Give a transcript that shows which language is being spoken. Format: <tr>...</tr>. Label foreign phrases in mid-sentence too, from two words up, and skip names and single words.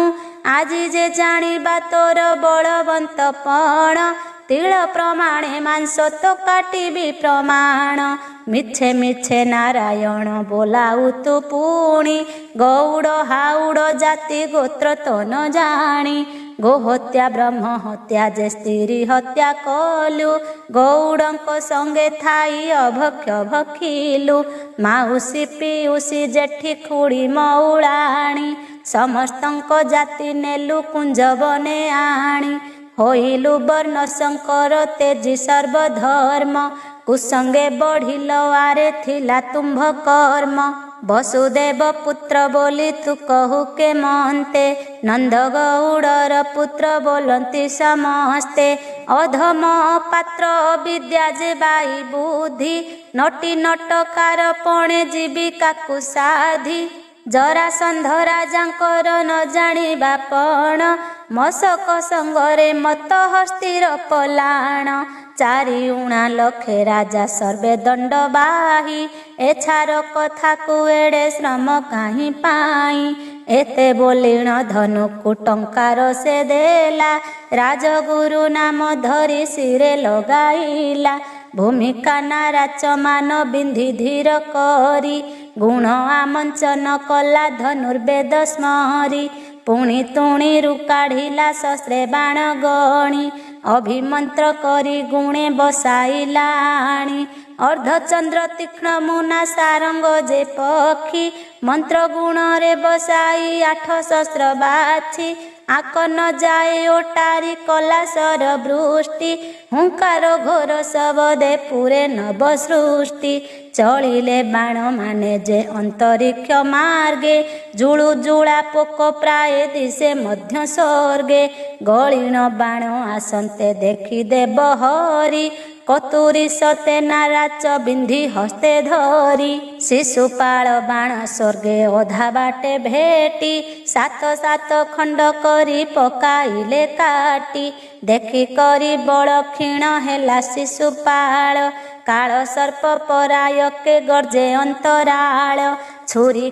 <or>ଆଜୀ ଜେ ଜାନିବା ତୋର ବଳବନ୍ତପଣ ତିଲ ପ୍ରମାଣେ ମାଂସ ତୋ କାଟିବୀ ପ୍ରମାଣ ମିଛେ ମିଛେ ନାରାୟଣ ବୋଲାଊ ତୂ ପୁଣୀ ଗୌଡ଼ ହାଉଡ଼ ଜାତି ଗୋତ୍ର ତୋ ନ ଜାନୀ ଗୋ ହତ୍ୟା ବ୍ରହ୍ମ ହତ୍ୟା ଜେ ସ୍ତ୍ରୀ ହତ୍ୟା କଲୁ ଗୌଡ଼କ ସଙ୍ଗେ ଥାଈ ଅଭକ୍ଷ ଭକ୍ଷିଲୁ ମାଉସୀ ପିଉସୀ ଜେଠୀ ଖୁଡ଼ୀ ମୌଲାଣୀ ସମସ୍ତଙ୍କ ଜାତି ନେଲୁ କୁଞ୍ଜ ବନେ ଆଣୀ ହୋଇଲୁ ବର୍ଣ ଶଙ୍କର ତେଜୀ ସର୍ବଧର୍ମ କୁସଙ୍ଗେ ବଢ଼ିଲ ଆରେ ଥିଲା ତୁମ୍ଭ କର୍ମ ବସୁଦେବ ପୁତ୍ର ବୋଲୀ ତୂ କହୁ କେ ମନତେ ନନ୍ଦ ଗୌଡ଼ର ପୁତ୍ର ବୋଲତୀ ସମସ୍ତେ ଅଧମ ପାତ୍ର ବିଦ୍ୟା ଜେ ବାଈ ବୁଦ୍ଧି ନଟୀ ନଟକାର ପଣେ ଜୀବିକା କୁ ସାଧୀ ଜରାସନ୍ଧ ରାଜାଙ୍କର ନ ଜାନିବା ପଣ ମଶକ ସଙ୍ଗରେ ମତ ହସ୍ତିର ପଲାଣ ଚାରି ଉଣା ଲଖେ ରାଜା ସର୍ବେ ଦଣ୍ଡ ବାହୀ ଏଛାର କଥା କୋ ଏଡ଼େ ଶ୍ରମ କାହୀଁ ପାଈ ଏତେ ବୋଲିଣ ଧନୁକୁ ଟଙ୍କାର ସେ ଦେଲା ରାଜଗୁରୁ ନାମ ଧରୀ ସିରେ ଲଗାଇଲା ଭୂମିକା ନାରାଚମାନ ବିନ୍ଧି ଧୀର କରୀ ଗୁଣ ଆମଞ୍ଚନ କଲା ଧନୁର୍ବେଦ ସ୍ମରୀ ପୁଣୀ ତୁଣୀରୁ କାଢ଼ିଲା ଶସ୍ତ୍ରେ ବାଣ ଗଣୀ ଅଭିମନ୍ତ୍ର କରୀ ଗୁଣେ ବସାଇଲା ଆଣୀ ଅର୍ଧଚନ୍ଦ୍ର ତୀକ୍ଷ୍ଣ ମୁନା ସାରଙ୍ଗ ଜେ ପକ୍ଷୀ ମନ୍ତ୍ର ଗୁଣ ରେ ବସାଈ 8 ଶସ୍ତ୍ର ବାଛୀ ଆକ ନ ଜାଏ ଓଟାରୀ କଲା ସର ବୃଷ୍ଟି ହୁଙ୍କାର ଘୋର ଶବଦେ ପୁରେ ନବ ସୃଷ୍ଟି ଚଲିଲେ ବାଣ ମାନେ ଜେ ଅନ୍ତରିକ୍ଷ ମାର୍ଗେ ଜୁଳୁ ଜୁଳା ପୋକ ପ୍ରାୟ ଦିଶେ ମଧ୍ୟ ସ୍ୱର୍ଗେ ଗଲିଣ ବାଣ ଆସନ୍ତେ ଦେଖି ଦେବ ହରି କତୁରୀ ସତେ ନାରାଚ ବିନ୍ଧି ହସ୍ତେ ଧରୀ ଶିଶୁପାଳ ବାଣ ସ୍ୱର୍ଗେ ଅଧା ବାଟେ ଭେଟୀ 7 ଖଣ୍ଡ କରୀ ପକାଇଲେ କାଟୀ ଦେଖି କରୀ ବଡ଼ କ୍ଷୀଣ ହେଲା ଶିଶୁପାଳ କାଳ ସର୍ପ ପରାୟ କେ ଗର୍ଜେ ଅନ୍ତରାଳ ଛୁରୀ</or>